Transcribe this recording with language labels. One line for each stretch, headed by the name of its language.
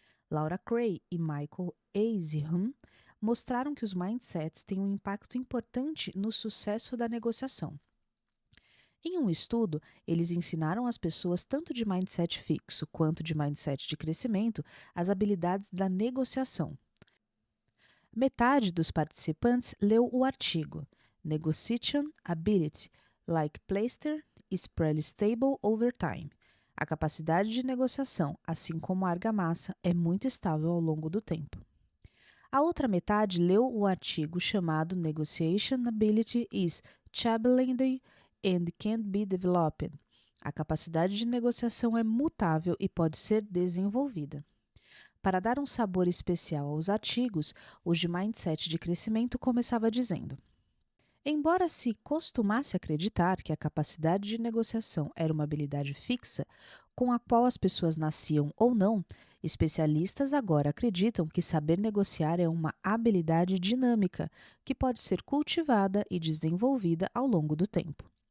Portuguese: Laura Cray e Michael Eisiham mostraram que os mindsets têm um impacto importante no sucesso da negociação. Em um estudo, eles ensinaram às pessoas tanto de mindset fixo quanto de mindset de crescimento as habilidades da negociação. Metade dos participantes leu o artigo
English: Negotiation Ability, like Plaster, is pretty stable over time.
Portuguese: A capacidade de negociação, assim como a argamassa, é muito estável ao longo do tempo. A outra metade leu o artigo chamado
English: Negotiation Ability is Challenging and Can't be Developed.
Portuguese: A capacidade de negociação é mutável e pode ser desenvolvida. Para dar um sabor especial aos artigos, o de Mindset de Crescimento começava dizendo: embora se costumasse acreditar que a capacidade de negociação era uma habilidade fixa, com a qual as pessoas nasciam ou não, especialistas agora acreditam que saber negociar é uma habilidade dinâmica, que pode ser cultivada e desenvolvida ao longo do tempo.